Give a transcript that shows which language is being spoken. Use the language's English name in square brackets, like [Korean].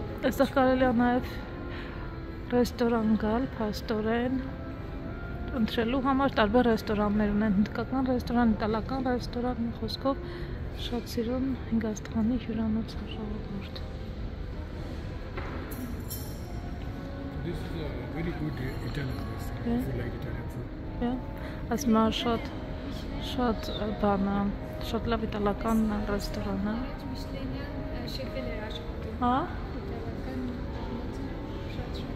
[Armenian] Այստեղ կարելի է նաև ռեստորան գալ, փաստորեն ընտրելու համար տարբեր ռեստորաններ ունեն, հնդկական ռեստորան, իտալական ռեստորան, մի խոսքով շատ սիրուն Հինգաստանի հյուրանոց ժողովուրդ։ [English] This is a very good Italian restaurant. Yeah. If you like Italian food. [Armenian] Այս մա շատ բանը, շատ լավ իտալական ռեստորան է։ Միշլենյան շեֆել էր աշխատում։ Հա։ Իտալական շատ